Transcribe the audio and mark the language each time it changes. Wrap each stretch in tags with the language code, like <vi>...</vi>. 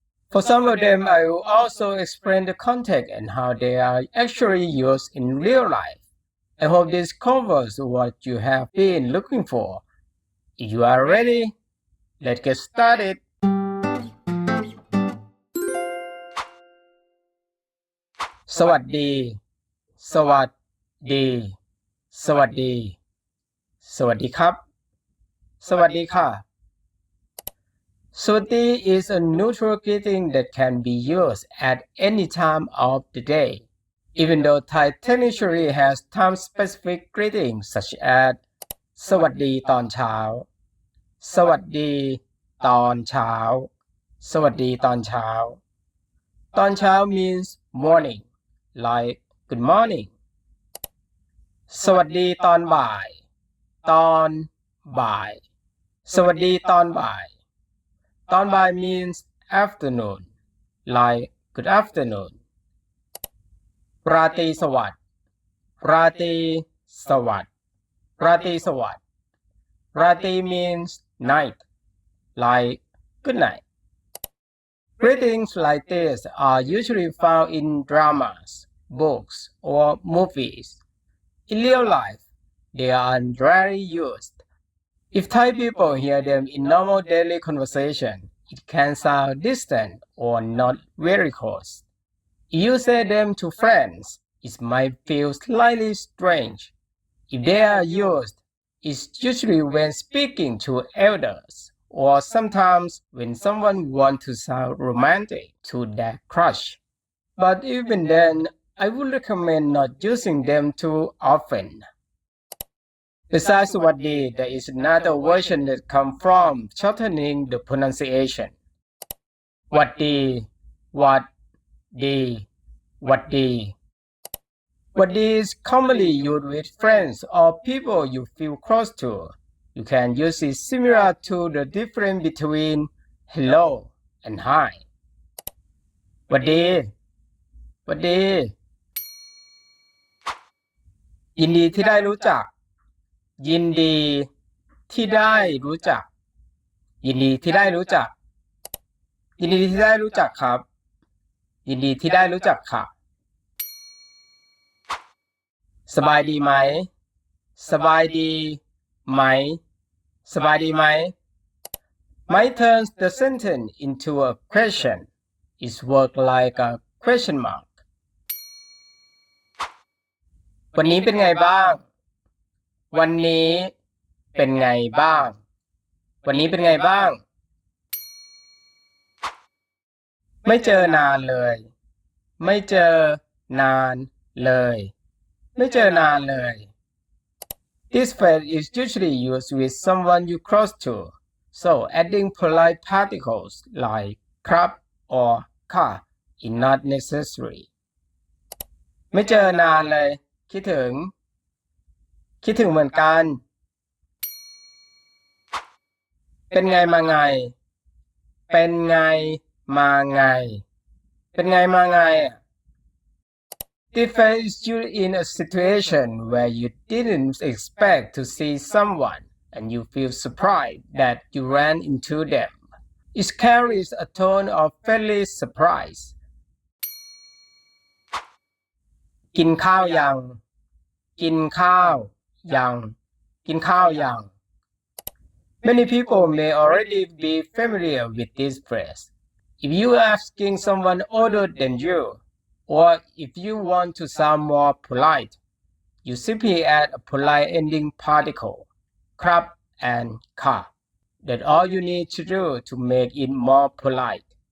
<en>For some of them, I will also explain the context and how they are actually used in real life. I hope this covers what you have been looking for. If you are ready, let's get started.</en> <th>สวัสดี สวัสดี สวัสดี สวัสดีครับ สวัสดีค่ะ</th> <en>Sawati is a neutral greeting that can be used at any time of the day. Even though Thai technically has time-specific greetings such as</en> <th>สวัสดีตอนเช้า สวัสดีตอนเช้า สวัสดีตอนเช้า ตอนเช้า</th> <en>means morning, like good morning.</en> <th>สวัสดีตอนบ่าย ตอนบ่าย สวัสดีตอนบ่าย ตอนบ่าย</th> <en>means afternoon, like good afternoon.</en> <th>ราตรีสวัสดิ์ ราตรีสวัสดิ์ ราตรีสวัสดิ์ ราตรี</th> <en>means night, like good night. Greetings like this are usually found in dramas, books, or movies. In real life, they are rarely used. If Thai people hear them in normal daily conversation, it can sound distant or not very close. If you say them to friends, it might feel slightly strange. If they are used, it's usually when speaking to elders or sometimes when someone wants to sound romantic to their crush. But even then, I would recommend not using them too often. Besides สวัสดี there is another version that comes from shortening the pronunciation.</en> <th>หวัดดี หวัดดี หวัดดี หวัดดี</th> <en>is commonly used with friends or people you feel close to. You can use it similar to the difference between hello and hi.</en> <th>หวัดดี หวัดดี ยินดีที่ได้รู้จัก ยินดีที่ได้รู้จัก ยินดีที่ได้รู้จัก ยินดีที่ได้รู้จักครับ ยินดีที่ได้รู้จักค่ะ สบายดีไหม สบายดีไหม สบายดีไหม</th> <en>Might turns the sentence into a question. It's work like a question mark.</en> <th>วันนี้เป็นไงบ้าง วันนี้เป็นไงบ้าง วันนี้เป็นไงบ้าง ไม่เจอนานเลย ไม่เจอนานเลย</th> <en>ไม่เจอนานเลย This phrase is usually used with someone you close to, so adding polite particles like ครับ or ค่ะ is not necessary.</en> <th>ไม่เจอนานเลย คิดถึง คิดถึงเหมือนกัน เป็นไงมาไง เป็นไงมาไง</th> <en>เป็นไงมาไง This phrase is used in a situation where you didn't expect to see someone and you feel surprised that you ran into them. It carries a tone of friendly surprise.</en> <th>กินข้าวยัง กินข้าวยัง กินข้าวยัง</th> <en>Many people may already be familiar with this phrase. If you are asking someone older than you, or if you want to sound more polite, you simply add a polite ending particle, ครับ and ค่ะ. That's all you need to do to make it more polite.</en>